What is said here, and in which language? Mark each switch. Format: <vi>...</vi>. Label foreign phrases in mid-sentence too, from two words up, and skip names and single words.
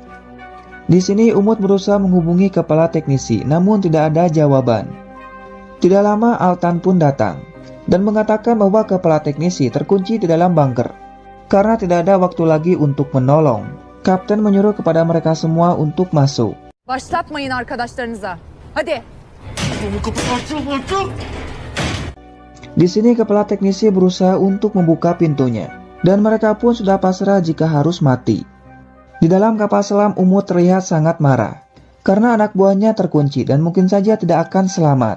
<id>Di sini Umut berusaha menghubungi kepala teknisi, namun tidak ada jawaban. Tidak lama Altan pun datang dan mengatakan bahwa kepala teknisi terkunci di dalam bunker. Karena tidak ada waktu lagi untuk menolong, Kapten menyuruh kepada mereka semua untuk masuk.</id> <tr>Başlatmayın arkadaşlarınıza. Hadi.</tr> <id>Di sini kepala teknisi berusaha untuk membuka pintunya, dan mereka pun sudah pasrah jika harus mati. Di dalam kapal selam Umut terlihat sangat marah, karena anak buahnya terkunci dan mungkin saja tidak akan selamat.</id>